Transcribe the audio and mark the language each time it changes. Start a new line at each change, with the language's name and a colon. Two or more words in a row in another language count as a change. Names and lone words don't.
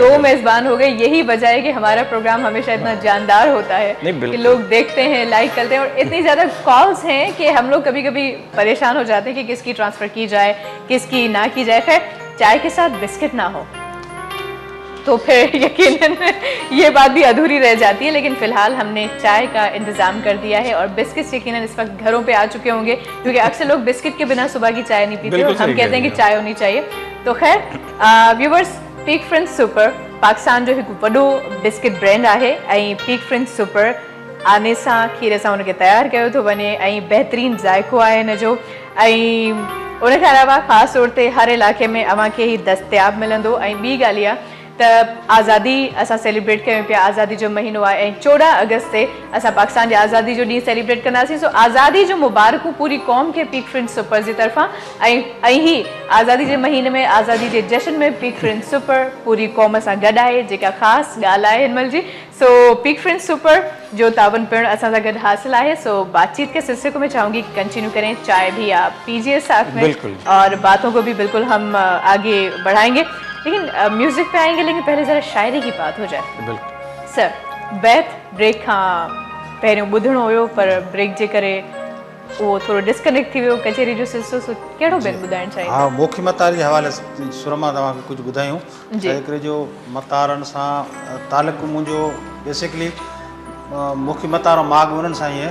Urdu: دو میزبان ہو گئے یہی وجہ ہے کہ ہمارا پروگرام ہمیشہ اتنا جاندار ہوتا ہے کہ لوگ دیکھتے ہیں لائک کرتے ہیں اور اتنی زیادہ کالز ہیں کہ ہم لوگ کبھی کبھی پریشان ہو جاتے ہیں کہ کس کی ٹرانسفر کی جائے کس کی نہ کی جائے خیر چائے کے ساتھ بسکٹ نہ ہو تو پھر یقیناً یہ بات بھی ادھوری رہ جاتی ہے لیکن فی الحال ہم نے چائے کا انتظام کر دیا ہے اور بسکٹس یقیناً اس وقت گھروں پہ آ چکے ہوں گے کیونکہ اکثر لوگ بسکٹ کے بغیر صبح کی چائے نہیں پیتے اور ہم کہتے ہیں کہ چائے ہونی چاہیے تو خیر ویورز پیک فرینڈز سپر پاکستان
Sindhi: जो एक वॾो बिस्किट ब्रांड आहे ऐं पीक फ्रेंड्स सुपर आने सां खीर सां उनखे तयारु कयो थो वञे ऐं बहितरीन ज़ाइक़ो आहे हिन जो ऐं उनखे अलावा ख़ासि तौर ते हर इलाइक़े में अव्हांखे ही दस्तयाब मिलंदो ऐं ॿी ॻाल्हि इहा त आज़ादी असां सेलिब्रेट कयूं पिया आज़ादी जो महीनो आहे ऐं 14 अगस्त ते असां पाकिस्तान जे आज़ादी जो ॾींहुं सेलिब्रेट कंदासीं सो आज़ादी जो मुबारकूं पूरी क़ौम खे पीक फ्रेंड्स सुपर जी तरफ़ां ऐं ही आज़ादी जे महीने में आज़ादी जे जश्न में पीक फ्रेंड्स सुपर पूरी क़ौम सां गॾु आहे जेका ख़ासि ॻाल्हि आहे हिन महिल जी सो पीक फ्रेंड्स सुपर जो तावन पिणु असां सां गॾु हासिल आहे सो
Urdu: بات چیت کے سلسلے کو میں چاہوں گی کہ کنٹینیو کریں چائے بھی آپ پیجیے ساتھ میں اور باتوں کو بھی بالکل ہم آگے بڑھائیں گے لیکن میوزک پہ آئیں گے لیکن پہلے ذرا شاعری کی بات ہو جائے
Sindhi: सर बैत ब्रेक खां पहिरियों ॿुधणो हुयो पर ब्रेक जे करे उहो थोरो डिस्कनेक्ट थी वियो कचेरी जो सिलसिलो कहिड़ो ॿियनि ॿुधाइणु चाहियो हा मोखी मतार जे हवाले सुर मां तव्हांखे कुझु ॿुधायूं हिकिड़े जो मतारनि सां तालुक़ु मुंहिंजो बेसिकली मोखी मतार माग उन्हनि सां ई आहे